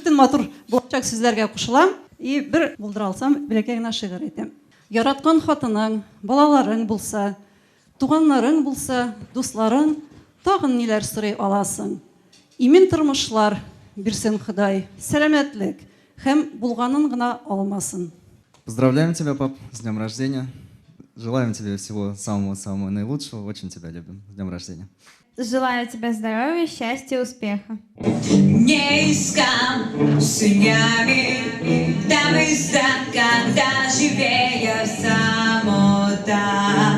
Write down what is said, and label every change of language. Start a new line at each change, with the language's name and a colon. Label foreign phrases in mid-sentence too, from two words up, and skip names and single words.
Tatar: Бөтен матур булачак сүзләргә кушылам. И бер булдыра алсам, бәләкәй генә шигырь әйтәм. Яраткан хатының, балаларың булса, туганнарың булса, дусларың, тагын ниләр сорый аласың. Имен тормышлар бирсен Ходай, сәламәтлек һәм булганын гына алмасын.
Russian: Поздравляем тебя, пап, с днем рождения. Желаем тебе всего самого-самого наилучшего. Очень тебя любим. С днем рождения. Желаю тебе здоровья, счастья, успеха. Не искал синями, там когда живее самота.